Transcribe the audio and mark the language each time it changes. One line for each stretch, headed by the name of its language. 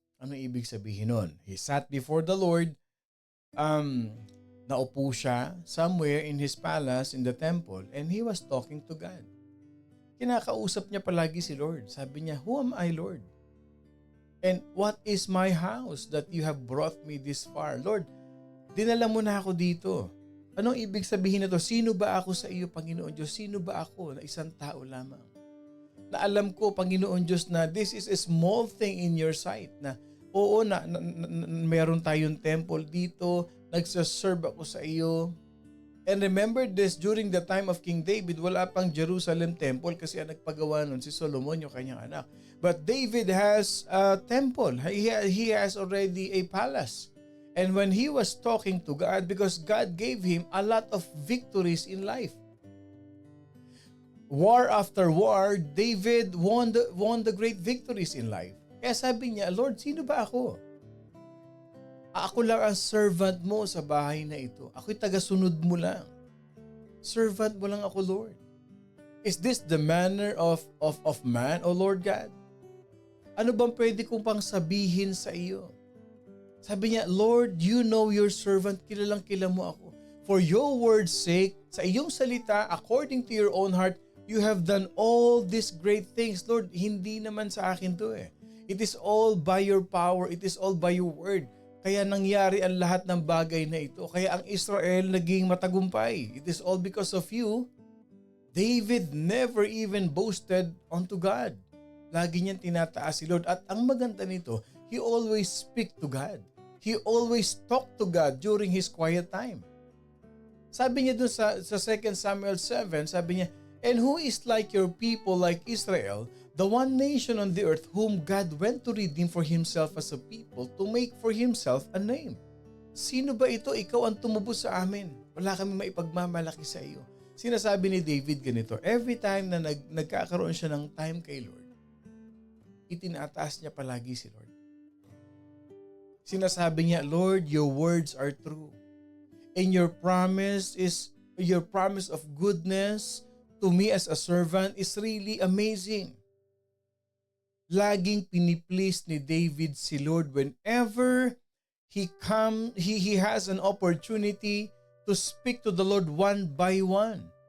Filipino: Ano ibig sabihin nun?
English: He sat before the Lord,
Filipino: naupo siya
English: somewhere in his palace in the temple, and he was talking to God.
Filipino: Kinakausap niya palagi si Lord. Sabi niya,
English: who am I, Lord? And what is my house that you have brought me this far?
Filipino: Lord, dinala mo na ako dito. Anong ibig sabihin nito? Sino ba ako sa iyo, Panginoon Diyos? Sino ba ako na isang tao lamang? Na alam ko, Panginoon Diyos, na
English: this is a small thing in your sight.
Filipino: Na oo, meron tayong temple dito, nagsaserve ako sa iyo.
English: And remember this, during the time of King David,
Filipino: wala pang Jerusalem temple kasi ang nagpagawa nun si Solomon, yung kanyang anak.
English: But David has a temple. He has already a palace. And when he was talking to God, because God gave him a lot of victories in life. War after war, David won the great victories in life.
Filipino: Kaya sabi niya, Lord, sino ba ako? Ako lang ang servant mo sa bahay na ito. Ako'y tagasunod mo lang. Servant mo lang ako, Lord.
English: Is this the manner of man, O Lord God?
Filipino: Ano bang pwede kong pang sabihin sa iyo? Sabi niya, Lord,
English: you know your servant,
Filipino: kilalang-kilala mo ako.
English: For your word's sake,
Filipino: sa iyong salita,
English: according to your own heart, you have done all these great things.
Filipino: Lord, hindi naman sa akin to eh.
English: It is all by your power. It is all by your word.
Filipino: Kaya nangyari ang lahat ng bagay na ito. Kaya ang Israel naging matagumpay.
English: It is all because of you. David never even boasted unto God.
Filipino: Lagi niyang tinataas si Lord. At ang maganda nito,
English: he always speak to God. He always talk to God during his quiet time.
Filipino: Sabi niya dun sa 2 Samuel 7, sabi niya,
English: and who is like your people, like Israel, the one nation on the earth whom God went to redeem for himself as a people to make for himself a name.
Filipino: Sino ba ito? Ikaw ang tumubos sa amin. Wala kami maipagmamalaki sa iyo. Sinasabi ni David ganito, every time na nagkakaroon siya ng time kay Lord, itinataas niya palagi si Lord. Sinasabi niya,
English: Lord, your words are true. And your promise of goodness to me as a servant is really amazing.
Filipino: Laging piniplease ni David si Lord
English: whenever he has an opportunity to speak to the Lord one by one.